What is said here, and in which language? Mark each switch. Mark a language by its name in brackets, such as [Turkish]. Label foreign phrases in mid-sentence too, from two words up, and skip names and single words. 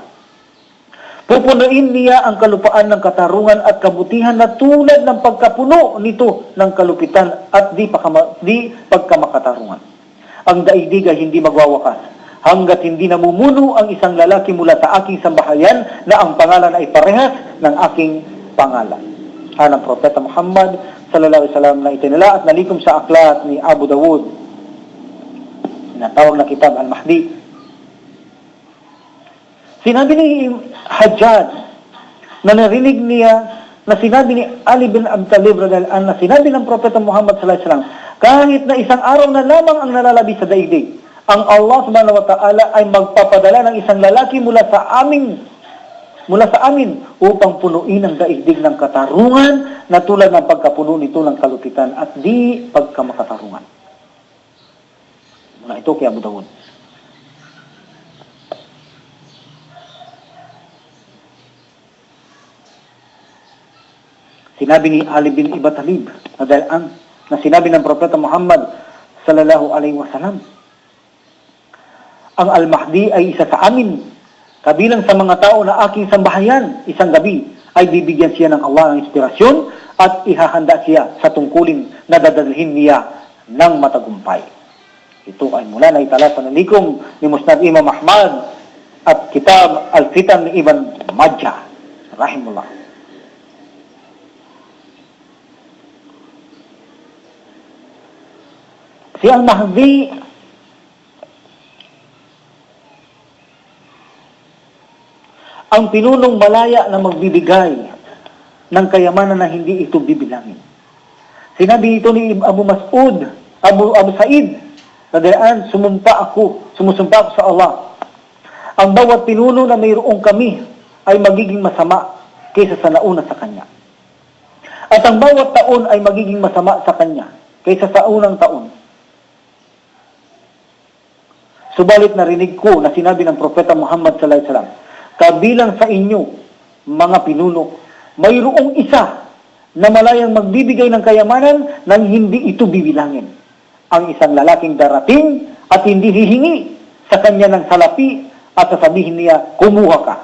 [Filipino] Pupunuin niya ang kalupaan ng katarungan at kabutihan na tulad ng pagkapuno nito ng kalupitan at di pagkamakatarungan. Ang daigdig ay hindi magwawakas hanggat hindi namumuno ang isang lalaki mula sa aking sambahayan na ang pangalan ay parehas ng aking pangalan. Ang Propeta Muhammad [Arabic] صلى الله عليه وسلم [Filipino] na itinala at nalikom sa aklat ni Abu Dawud na tawag na kitab Al-Mahdi. Sinabi ni Hajjaj na narinig niya na sinabi ni Ali bin Abi Talib [Arabic] رضي الله عنه [Filipino] na sinabi ng Propeta Muhammad [Arabic] صلى الله عليه وسلم, [Filipino] kahit na isang araw na lamang ang nalalabi sa daigdig, ang Allah [Arabic] سبحانه وتعالى [Filipino] ay magpapadala ng isang lalaki mula sa amin upang punuin ang daigdig ng katarungan na tulad ng pagkapuno nito ng kalupitan at di pagkamakatarungan. Muna ito kay Abu Dawud. Sinabi ni Ali bin Abi Talib na sinabi ng Propeta Muhammad [Arabic] صلى الله عليه وسلم, [Filipino] ang Al-Mahdi ay isa sa amin, kabilang sa mga tao na aking sambahayan. Isang gabi ay bibigyan siya ng Allah ng inspirasyon at ihahanda siya sa tungkulin na dadalhin niya ng matagumpay. Ito ay mula na itala sa nalikom ni Musnad Imam Ahmad at Kitab Al-Fitan ni Ibn Majah rahimullah. Si Al-Mahdi ang pinunong malaya na magbibigay ng kayamanan na hindi ito bibilangin. Sinabi ito ni Abu Mas'ud, Abu Sa'id, na sumusumpa ako sa Allah. Ang bawat pinuno na mayroong kami ay magiging masama kaysa sa nauna sa kanya. At ang bawat taon ay magiging masama sa kanya kaysa sa unang taon. Subalit narinig ko na sinabi ng Propeta Muhammad [Arabic] صلى الله عليه وسلم, [Filipino] kabilang sa inyo, mga pinuno, mayroong isa na malayang magbibigay ng kayamanan nang hindi ito bibilangin. Ang isang lalaking darating at hindi hihingi sa kanya ng salapi at sasabihin niya, kumuha ka.